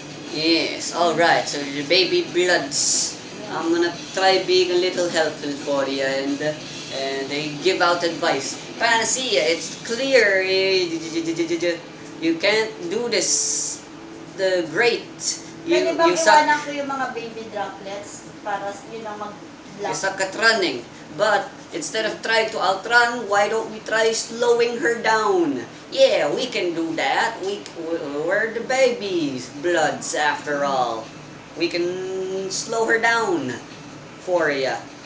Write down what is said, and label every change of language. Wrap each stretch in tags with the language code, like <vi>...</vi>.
<en>Yes, alright, so your baby bloods. I'm gonna try being a little helpful for you, and they give out advice. Panacea, it's clear you can't do this great.</en> <tl>Pwede bang</tl> <en>You suck.</en> <tl>iwanan ko yung mga baby droplets para yun ang mag-block?</tl> <en>You suck at running. But instead of trying to outrun, why don't we try slowing her down? Yeah, we can do that. We're the babies, bloods after all. We can slow her down for ya.</en>